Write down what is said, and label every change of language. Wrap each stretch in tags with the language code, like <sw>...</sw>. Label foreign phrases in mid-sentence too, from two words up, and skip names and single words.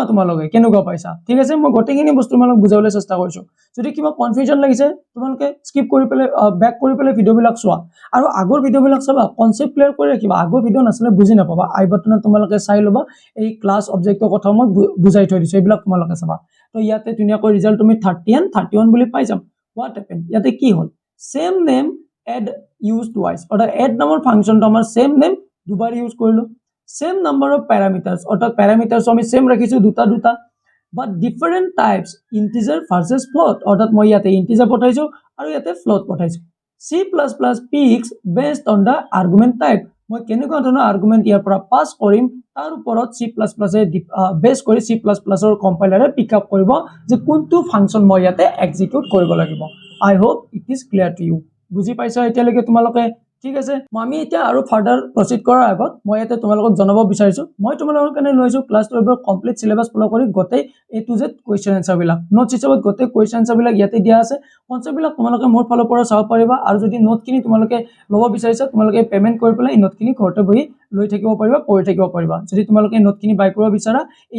<as>তোমালোকে কেনেকুৱা পাইছা ঠিক আছে মই গটেখিনি বস্তু তোমালোক বুজাবলৈ চেষ্টা কৰিছো যদি কিবা কনফিউজন লাগিছে তোমালোকে স্কিপ কৰি পেলে ব্যাক কৰি পেলে ভিডিওবিলাক চোৱা আৰু আগৰ ভিডিওবিলাক চাবা কনসেপ্ট ক্লিয়াৰ কৰি ৰাখিবা আগৰ ভিডিও নাছলে বুজি নাপাবা আই বাটনত তোমালোকে চাই লবা এই ক্লাস অবজেক্টৰ কথা মই বুজাই থৈ দিছো এইবিলাক তোমালোকে চাবা তো ইয়াতে ধুনিয়াকৈ ৰিজাল্ট তুমি 30 and 31 বুলি পাই যাম</as> <en>what happen</en> <as>ইয়াতে কি হল সেম</as> <en>name add use twice</en> <as>অৰ্থাৎ এড নামৰ ফাংচনটো আমাৰ সেম নেম দুবাৰ ইউজ কৰিলো</as> <en>same number of parameters</en> <as>অৰ্থাৎ প্যাৰামিটাৰস আমি সেম ৰাখিছো দুটা</as> <en>but different types integer versus float</en> <as>অৰ্থাৎ মই ইয়াতে integer পঠাইছো আৰু ইয়াতে float পঠাইছো</as> <en>c++ picks based on the argument type</en> <as>মই কেনেকুৱা ধৰণৰ আৰ্গুমেন্ট ইয়াৰ পৰা পাস কৰিম তাৰ ওপৰত c++ এ বেস কৰি c++ ৰ কম্পাইলাৰে</as> <en>pick up</en> <as>কৰিব যে কোনটো ফাংচন মই ইয়াতে এক্সিকিউট কৰিব লাগিব</as> <en>I hope it is clear to you</en> <as>বুজি পাইছা এতিয়ালৈকে তোমালোকে ঠিক আছে আমি এতিয়া আৰু</as> <en>further proceed</en> <as>কৰাৰ আগত মই এটা তোমালোকক জনাব বিচাৰিছো মই তোমালোকৰ কাৰণে লৈছো ক্লাস 12 ৰ</as> <en>complete syllabus</en> <as>ফলো কৰি গটেই</as> <en>A to Z question answer</en> <as>বিলাক নোটছ হিচাপত গটেই</as> <en>question answer</en> <as>বিলাক ইয়াতে দিয়া আছে কনসেপ্ট বিলাক তোমালোকে মোৰ ফালৰ পৰা চাব পাৰিবা আৰু যদি নোট কিনি তোমালোকে লব বিচাৰিছা তোমালোকে পেমেন্ট কৰি পেলাই এই নোট কিনি ঘৰতে বহি লৈ থাকিব পাৰিবা পঢ়ি থাকিব পাৰিবা যদি তোমালোকে নোট কিনি বাই কৰিব বিচাৰা এই</as>